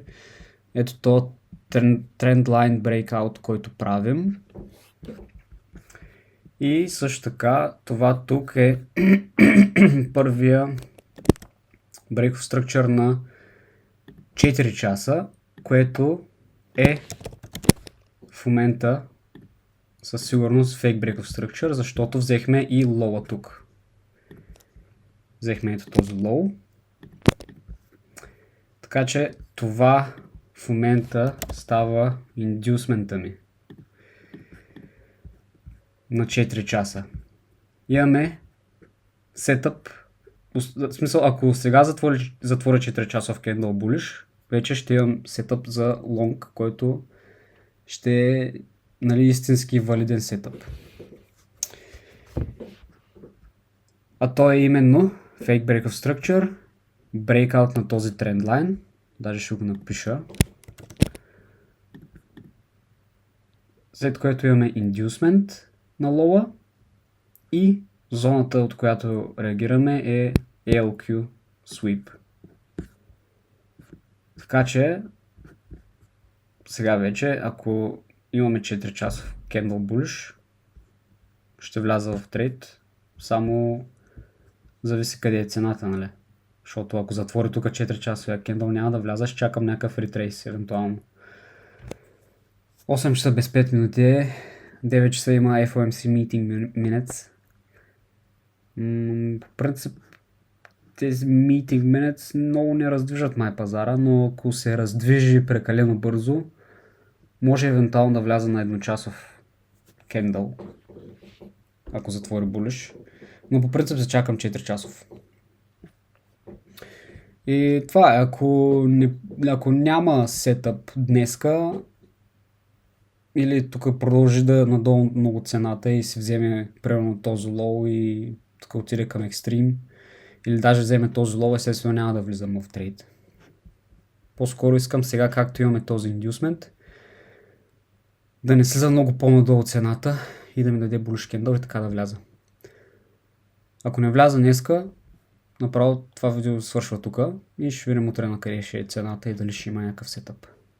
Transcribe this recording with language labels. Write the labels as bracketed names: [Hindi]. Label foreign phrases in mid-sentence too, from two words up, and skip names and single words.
[Bulgarian] Ето то [English] trendline breakout, [Bulgarian] който правим. И също така това тук е първия [English] break of structure [Bulgarian] на 4 часа, което е в момента със сигурност [English] fake break of structure, [Bulgarian] защото взехме и лоу тук. Взехме ето този лоу. Така че това в момента става индюсмента ми на 4 часа. Имаме сетъп. В смисъл, ако сега затворя 4 часов [English] candle bullish, [Bulgarian] вече ще имам сетъп за лонг, който ще е, нали, истински валиден сетъп. А то е именно [English] fake break of structure, breakout [Bulgarian] на този trendline, даже ще го напиша, след което имаме inducement на лоа и зоната, от която реагираме, е [English] ALQ sweep. [Bulgarian] Така че сега вече, ако имаме 4 часов [English] candle bullish, [Bulgarian] ще вляза в трейд, само зависи къде е цената, нали? Защото ако затворя тук 4 часовия candle, няма да вляза, ще чакам някакъв ретрейс евентуално. 8 часа без 5 минути е, 9 часа има [English] FOMC meeting minutes. [Bulgarian] По принцип тези [English] meeting minutes [Bulgarian] много не раздвижат май пазара, но ако се раздвижи прекалено бързо, може евентуално да вляза на едночасов candle, ако затвори bullish. Но по принцип се чакам 4 часов. И това е, ако няма сетъп днеска, или тук продължи да надолу много цената и се вземе примерно този лоу и тук отиде към екстрим, или даже вземе този лоу, естествено няма да влизам в трейд. По-скоро искам сега, както имаме този индюсмент, да не слиза много по-надолу цената и да ми даде [English] bullish candle [Bulgarian] и така да вляза. Ако не вляза днеска, направо това видео свършва тук и ще видим утре на къде ще е цената и дали ще има някакъв сетъп.